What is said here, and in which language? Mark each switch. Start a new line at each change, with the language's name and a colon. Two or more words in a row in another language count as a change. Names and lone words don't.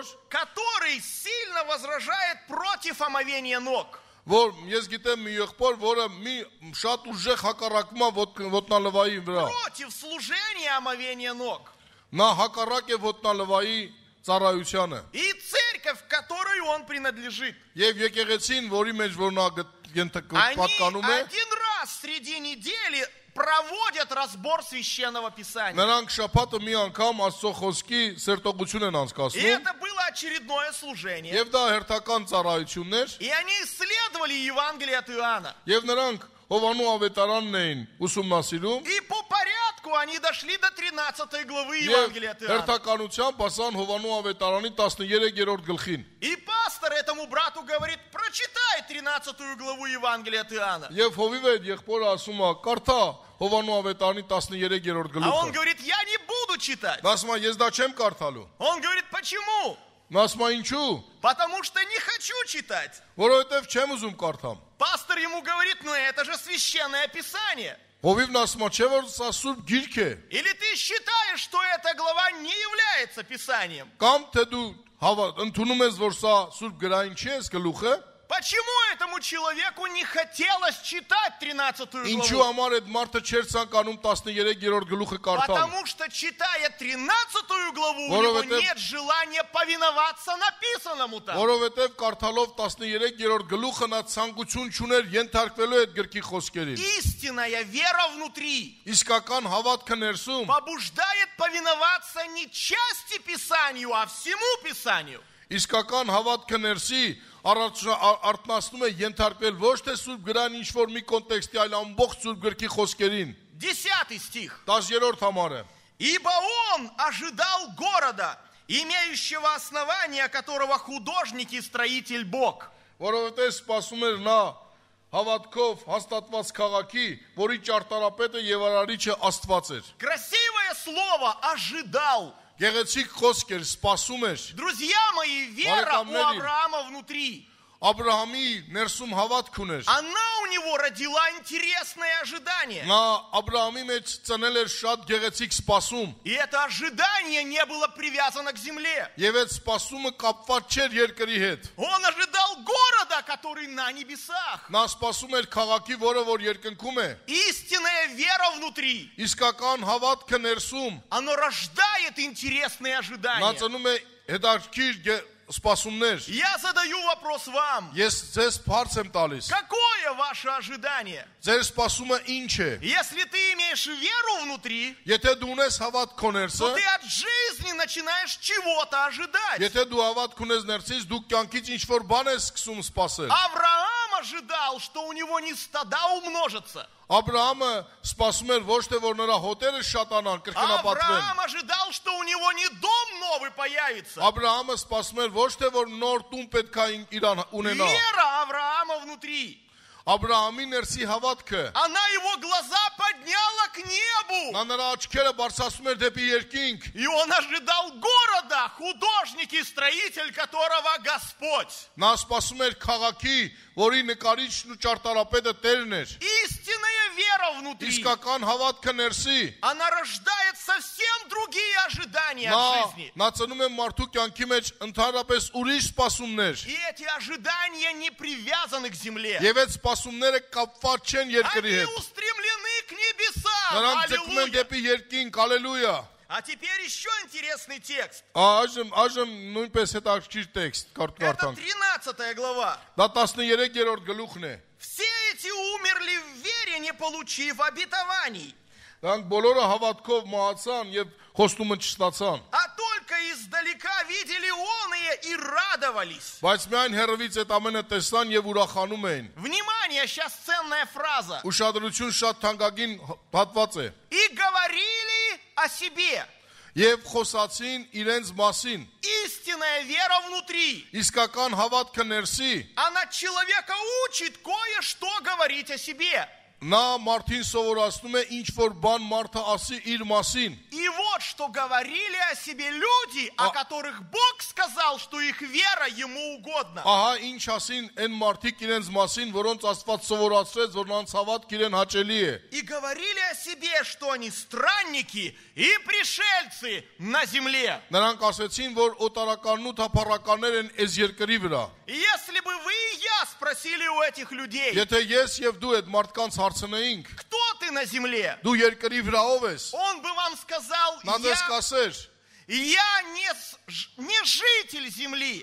Russian: который сильно возражает против омовения ног.
Armenian: որ ես գիտեմ մի եղբոր, որը մի շատ ուժեղ հակառակում է ոտնալվայի վրա։
Russian: Против служения омовения ног.
Armenian: Նա հակառակ է ոտնալվայի ծառայությանը։
Russian: И церковь, которой он принадлежит.
Armenian: Եվ եկեղեցին, որի մեջ որ նա
Russian: Они
Armenian: պատկանում է,
Russian: один раз среди недели проводят разбор священного писания.
Armenian: նրանք շաբաթը մի անգամ Աստծո խոսքի սերտողություն են
Russian: И
Armenian: անցկացնում,
Russian: это было очередное служение.
Armenian: եւ դա հերթական ծառայություններ,
Russian: И они исследовали Евангелие от Иоанна.
Armenian: եւ նրանք Հովանու ավետարանն էին ուսումնասիրում,
Russian: И по порядку они дошли до 13 главы
Armenian: եւ
Russian: Евангелия от Иоанна.
Armenian: հերթականությամբ հասան Հովանու ավետարանի 13-րդ գլխին։
Russian: И пастор этому брату говорит, прочитай 13 главу Евангелия от Иоанна.
Armenian: Եվ հովիվ այդ եղբորը ասում է, կարդա Հովանու ավետարանի 13-րդ
Russian: А он
Armenian: գլուխը։
Russian: говорит, я не буду читать.
Armenian: Նա ասում է, ես դա չեմ կարդալու։
Russian: Он говорит, почему?
Armenian: Նա ասում է, ինչու՞։
Russian: Потому что не хочу читать.
Armenian: Որովհետև չեմ ուզում կարդամ։
Russian: Пастор ему говорит, ну это же священное писание.
Armenian: Հովիվն ասում է, չէ՞ որ սա սուրբ գիրք է։
Russian: Или ты считаешь, что эта глава не является писанием?
Armenian: Կամ թե դու ընդունում ես, որ սա սուրբ գրային չի այս գլուխը։
Russian: Почему этому человеку не хотелось читать 13
Armenian: Ինչու
Russian: главу?
Armenian: համար այդ մարդը չէր ցանկանում 13-րդ գլուխը կարդալ։
Russian: Потому что, читая 13 главу, у него
Armenian: Որովհետև-
Russian: нет желания повиноваться написанному там.
Armenian: Որովհետև կարդալով 13-րդ գլուխը նա ցանկություն չուներ ենթարկվելու այդ գրքի խոսքերին։
Russian: Истинная вера внутри
Armenian: Իսկական հավատքը ներսում
Russian: побуждает повиноваться не части Писанию, а всему Писанию.
Armenian: իսկական հավատքը ներսի արտնասնում է ենթարկվել ոչ թե սուրբ գրան ինչ որ մի կոնտեքստի, այլ ամբողջ սուրբ գրքի խոսքերին։
Russian: 10 стих.
Armenian: 10-րդ համարը։
Russian: Ибо он ожидал города, имеющего основания, которого художник и строитель Бог.
Armenian: Որովհետև սպասում էր նա հավատքով հաստատված քաղաքի, որի ճարտարապետը եւ արարիչը Աստված էր։
Russian: Красивое слово «ожидал».
Armenian: Գեղեցիկ խոսք էր, սպասում էր։
Russian: Друзья мои, вера у
Armenian: Բարեկամների,
Russian: Авраама внутри.
Armenian: Աբրահամի ներսում հավատք ուներ։
Russian: Она у него родила интересное ожидание.
Armenian: Նա Աբրահամի մեջ ծնել էր շատ գեղեցիկ սպասում։
Russian: И это ожидание не было привязано к земле.
Armenian: Եվ այդ սպասումը կապված չէր երկրի հետ։
Russian: Он ожидал города, который на небесах.
Armenian: Նա սպասում էր քաղաքի, որը որ երկնքում է։
Russian: Истинная вера внутри.
Armenian: Իսկական հավատքը ներսում
Russian: Оно рождает интересные
Armenian: նա
Russian: ожидания.
Armenian: ծնում է հետաքրքիր սպասումներ։
Russian: Я задаю вопрос вам.
Armenian: Ես ձեզ բարձ եմ տալիս։
Russian: Какое ваше ожидание?
Armenian: Ձեր սպասումը ինչ է։
Russian: Если ты имеешь веру внутри,
Armenian: Եթե դու ունես հավատք քո ներսը,
Russian: то ты от жизни начинаешь чего-то ожидать.
Armenian: եթե դու հավատք ունես ներսից, դու կյանքից ինչ որ բան ես սկսում սպասել։
Russian: Авраам ожидал, что у него не стада умножатся.
Armenian: Աբրահամը սպասում էր ոչ թե որ նրա հոտերը շատանան, կրկնապատվեն։
Russian: Авраам ожидал, что у него не дом новый появится.
Armenian: Աբրահամը սպասում էր ոչ թե որ նոր տուն պետք է իրան ունենա։
Russian: Вера Авраама внутри.
Armenian: Աբրահամի ներսի հավատքը,
Russian: Она его глаза подняла к небу.
Armenian: նա նրա աչքերը բարձրացնում էր դեպի երկինք,
Russian: И он ожидал города, художник и строитель которого Господь.
Armenian: նա սպասում էր քաղաքի, որի նկարիչն ու ճարտարապետը Տերն էր։
Russian: Истинная вера внутри.
Armenian: Իսկական հավատքը ներսի,
Russian: Она рождает совсем другие ожидания от жизни.
Armenian: նա ծնում է մարդու կյանքի մեջ ընդհանրապես ուրիշ սպասումներ։
Russian: И эти ожидания не привязаны к земле.
Armenian: Եվ այդ սպասումները կապված չեն երկրի
Russian: Они
Armenian: հետ։
Russian: устремлены к небесам.
Armenian: Նրանք ձգում են
Russian: Аллилуйя.
Armenian: դեպի երկինք, հալելույա։
Russian: А теперь еще интересный текст.
Armenian: Այժմ նույնպես հետաքրքիր տեքստ
Russian: Это
Armenian: կարդանք։
Russian: 13 глава.
Armenian: Դա 13-րդ գլուխն է։
Russian: Все эти умерли в вере, не получив обетований,
Armenian: Նրանք բոլորը հավատքով մահացան եւ խոստումը չստացան։
Russian: а только издалека видели оные и радовались.
Armenian: Բայց միայն հերվից այդ ամենը տեսան եւ ուրախանում էին։
Russian: Внимание, сейчас ценная фраза.
Armenian: Ուշադրություն շատ թանկագին հատված է։
Russian: И говорили о себе.
Armenian: Եվ խոսացին իրենց մասին։
Russian: Истинная вера внутри.
Armenian: Իսկական հավատքը ներսի,
Russian: Она человека учит кое-что говорить о себе.
Armenian: Նա մարդին սովորացնում է ինչ որ բան մարդը ասի իր մասին։
Russian: И вот что говорили о себе люди, о которых Бог сказал, что их вера ему угодна.
Armenian: Ահա ինչ ասին այն մարդիկ իրենց մասին, որոնց Աստված սովորացրեց, որ նրանց հավատք իրեն հաճելի է։
Russian: И говорили о себе, что они странники и пришельцы на земле.
Armenian: Նրանք ասեցին, որ օտարականն ու թափառականներ են այս երկրի վրա։
Russian: И если бы вы и я спросили у этих людей,
Armenian: Եթե ես եւ դու այդ մարդկանց հարցնեինք,
Russian: кто ты на земле,
Armenian: դու երկրի վրա ով ես,
Russian: он бы вам сказал,
Armenian: նա դες կասեր,
Russian: я не житель земли.